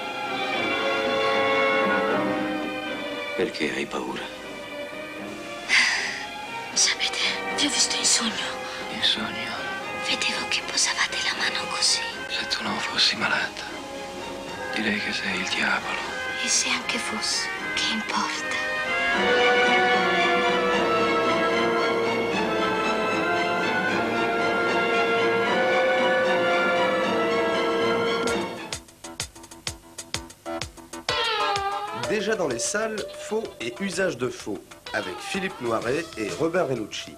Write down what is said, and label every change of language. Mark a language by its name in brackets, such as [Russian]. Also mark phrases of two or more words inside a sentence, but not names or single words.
[Italian] Perché hai paura? Sapete, vi ho visto in sogno. In sogno? Vedevo che posavate la mano così. Se tu non fossi malata, direi che sei il diavolo. E se anche fosse, che importa? [French] Déjà dans les salles, Faux et usage de faux, avec Philippe Noiret et Robin Renucci.